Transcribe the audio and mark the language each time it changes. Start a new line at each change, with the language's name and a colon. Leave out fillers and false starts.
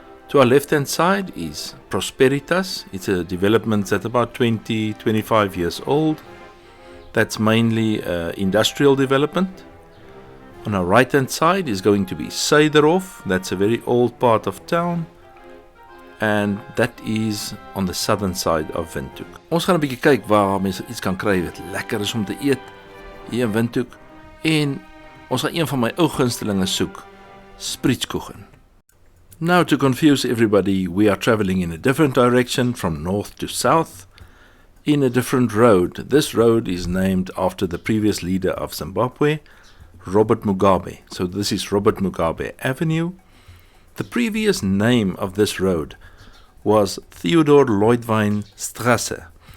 English: To our left-hand side is Prosperitas. It's a development that's about 25 years old. That's mainly industrial development. On our right-hand side is going to be Suiderhof. That's a very old part of town. And that is on the southern side of Windhoek.
Afrikaans: Ons gaan 'n bietjie kyk waar mense iets kan kry wat lekker is om te eet hier in Windhoek. En ons gaan een van my ou gunstelinge soek, Sprietskoegen.
English: Now to confuse everybody, we are traveling in a different direction from north to south. In a different road. This road is named after the previous leader of Zimbabwe, Robert Mugabe. So this is Robert Mugabe Avenue. The previous name of this road was Theodore Leutwein Strasse.